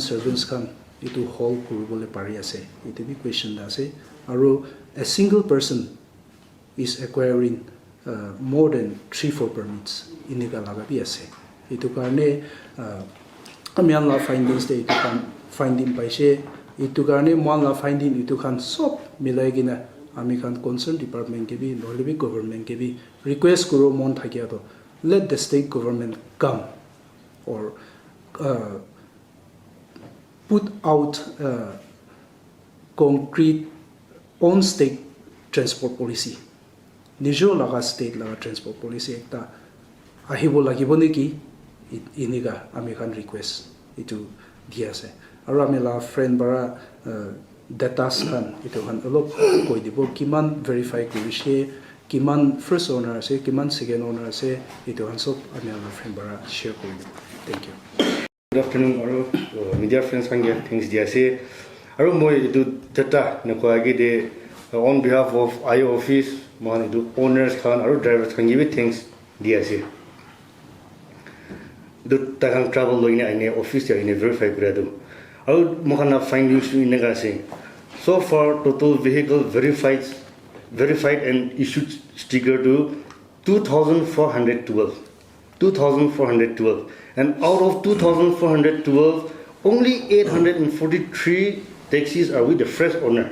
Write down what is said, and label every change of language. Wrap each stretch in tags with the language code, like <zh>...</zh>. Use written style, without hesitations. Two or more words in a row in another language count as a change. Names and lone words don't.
<nag>servants kan itu hold kuribole pari ase itu bi question ase aro</nag> <en>a single person is acquiring more than 3-4 permits</en> <nag>inika laga bi ase itu karne amian la findings de itu kan finding paise itu karne mon la finding itu kan sob milai gina ami kan</nag> <en>concern department</en> <nag>ke bi nolbi government ke bi request kuro mon thakia</nag> <en>to let the state government come or put out concrete on state transport policy</en> <nag>nijo laga state laga transport policy ekta ahibo lagibo neki iniga ami kan request itu dia se aro ami la friend bara data kan itu kan alop koi dibo kiman verify kurishe kiman</nag> <en>first owner</en> <nag>se kiman</nag> <en>second owner</en> <nag>se itu han sob ami la friend bara share koi</nag> <en>thank you. Good afternoon,</en> <nag>aro</nag> <en>media friends</en> <nag>kange things dia se aro moi itu data na ko agi de</nag> <en>on behalf of IO office</en> <nag>mon itu owners kan aro drivers kan</nag> <en>give things</en> <nag>dia se do takang travel loine ine office ya ine verify kura do aro mohana findings in ga se</nag> <en>so far total vehicle verified and issued sticker to 2412 and out of 2412 only 843 taxis are with the fresh owner.</en>